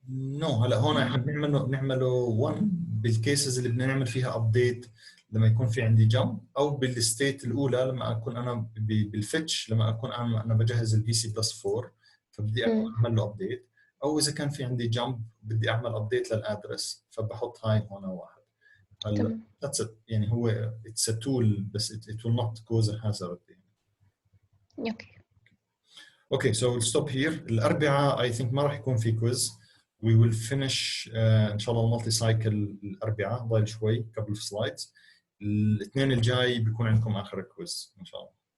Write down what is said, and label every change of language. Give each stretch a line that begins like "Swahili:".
Arabic: نو هلا هون احنا بنعمله 1 بالكيسز اللي بدنا نعمل فيها ابديت لما يكون في عندي جمب، او بالستيت الاولى لما اكون انا بالفيتش لما اكون انا بجهز البي سي بلس 4 فبدي اعمل له ابديت، او اذا كان في عندي جمب بدي اعمل ابديت للادرس فبحط هاي هون 1.
English: هلا that's it.
Arabic: يعني هو
English: it's a tool بس it will not cause a hazard يعني.
Arabic: اوكي.
English: Okay, so we'll stop here.
Arabic: الأربعاء
English: I think
Arabic: ما راح يكون في كويز.
English: We will finish
Arabic: إن شاء الله المالتي سايكل الأربعاء، ضايل شوي
English: couple of slides.
Arabic: الاثنين الجاي بيكون عندكم آخر كويز إن شاء الله.